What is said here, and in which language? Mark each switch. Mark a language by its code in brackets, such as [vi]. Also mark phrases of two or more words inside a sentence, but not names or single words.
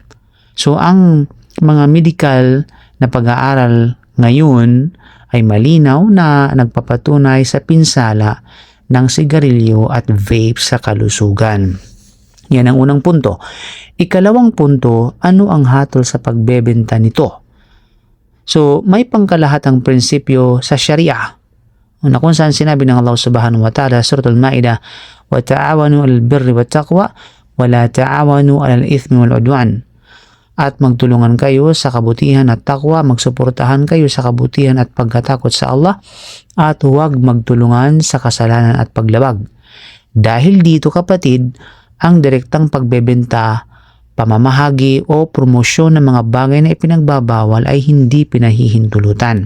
[tl] So ang mga medical na pag-aaral ngayon ay malinaw na nagpapatunay sa pinsala ng sigarilyo at vape sa kalusugan. Yan ang unang punto. Ikalawang punto, ano ang hatol sa pagbebenta nito? So, may pangkalahatang prinsipyo sa Sharia. Una kung saan sinabi ng [ar] الله سبحانه وتعالى [tl] sa Surah Al-Ma'idah, [ar] "وتعاونوا على البر والتقوى ولا تعاونوا على الإثم والعدوان." [tl] At magtulungan kayo sa kabutihan at takwa, magsuportahan kayo sa kabutihan at pagkatakot sa Allah, at huwag magtulungan sa kasalanan at paglabag. Dahil dito, kapatid, ang direktang pagbebenta, pamamahagi o promosyon ng mga bagay na ipinagbabawal ay hindi pinahihintulutan.